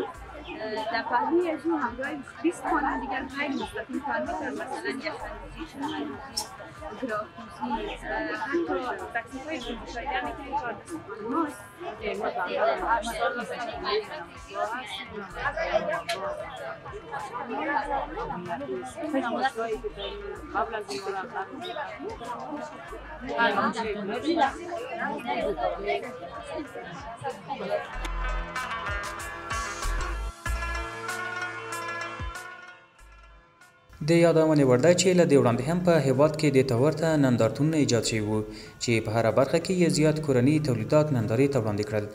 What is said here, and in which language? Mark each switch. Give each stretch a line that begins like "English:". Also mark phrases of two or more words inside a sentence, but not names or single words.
Persian: در پهلوی از اون همراه 20 خانم دیگر خیلی مستقیم کار میکنن، مثلا یخ‌اندازی، شمع‌اندازی، گراف‌دوزی، حتی تکلیف‌های فروشایی هم میتونید کار دست خانم‌هاست. قبل از این
Pashto: د یادونې وړ ده چې له دې وړاندې هم په هیواد کې د ته ورته نندارتونونه ایجاد شوي وو چې په هره برخه کې یې زیات کورني تولیدات نندارې ته وړاندې کړل.